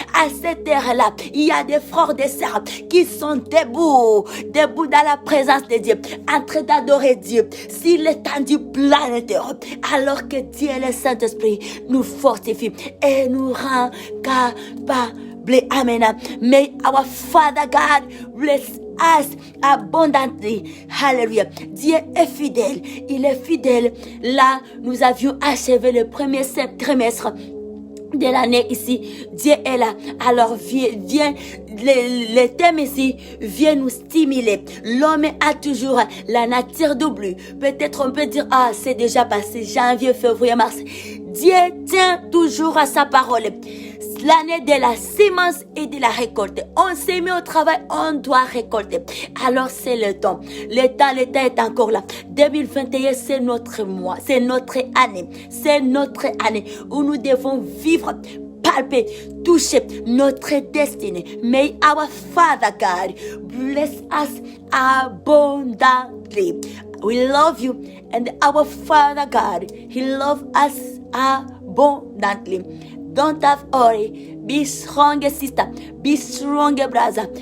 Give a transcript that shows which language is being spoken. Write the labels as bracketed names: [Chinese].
[French] À cette heure-là, il y a des frères, des sœurs qui sont debout dans la présence de Dieu, en train d'adorer Dieu. S'il est tendu planétaire, alors que Dieu et le Saint-Esprit nous fortifient et nous rend capables. Amen. [English] May our Father God bless us abundantly. [French] Hallelujah. Dieu est fidèle. Il est fidèle. Là, nous avions achevé le premier trimestre de l'année ici. Dieu est là. Alors viens, le thème ici vient nous stimuler. L'homme a toujours la nature d'oubli. Peut-être on peut dire, c'est déjà passé, janvier, février, mars. Dieu tient toujours à sa parole. L'année de la semence et de la récolte. On s'est mis au travail, on doit récolter. Alors c'est le temps. Le temps est encore là. 2021, c'est notre mois, c'est notre année. C'est notre année où nous devons vivre, palper, toucher notre destinée. [English] May our Father God bless us abundantly. We love you, and our Father God, He loves us abundantly. Don't have worry. Be strong, sister. Be strong, brother.